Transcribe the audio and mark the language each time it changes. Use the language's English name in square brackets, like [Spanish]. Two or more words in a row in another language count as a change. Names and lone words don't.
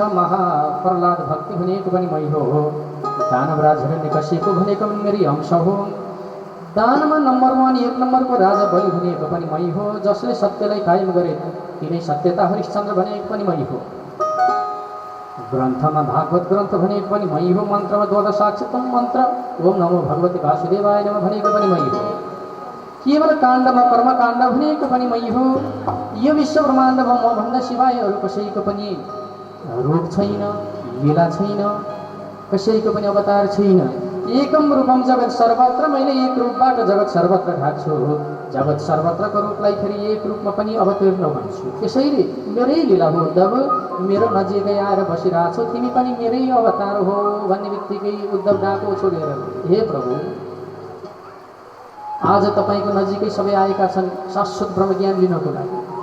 [Nepali] महाप्रहलाद भक्ति भनेको पनि मै हो। दानवराज हिरण्यकशिपु भनेको पनि मेरै अंश हो। दानमा नम्बर 1 एक नम्बरको राजा बलि भनेको पनि मै हो। जसले सत्यलाई कायम गरे तिनै सत्यता हरिश्चन्द्र भनेको पनि मै हो। ग्रन्थमा भागवत ग्रन्थ भनेको पनि मै हो। मन्त्रमा द्वादशाक्षतम मन्त्र [Sanskrit] ओम नमो भगवती वासुदेवाय नमः [Nepali] भनेको पनि मै हो। केवल काण्डमा कर्मकाण्ड भनेको पनि मै हो। यो विश्व ब्रह्माण्डमा म भन्दा सिवाय अरू कसैको पनि रूप छैन, लीला छैन, कसैको पनि अवतार छैन। [Sanskrit] एकम रूपम जगत सर्वत्र, [Nepali] मैले एक रूपबाट जगत सर्वत्र ढाक्छु। जगत सर्वत्रको रूपलाई फेरि एक रूपमा पनि अवतीर्ण भन्छु। त्यसैले मेरै लीला हो उद्धव। मेरो नजिकै आएर बसिरहेको छौ, तिमी पनि मेरै अवतार हो भन्ने बित्तिकै उद्धव डाको छोडेर, हे प्रभु आज तपाईँको नजिकै सबै आएका छन् शाश्वत ब्रह्म ज्ञान लिनको लागि।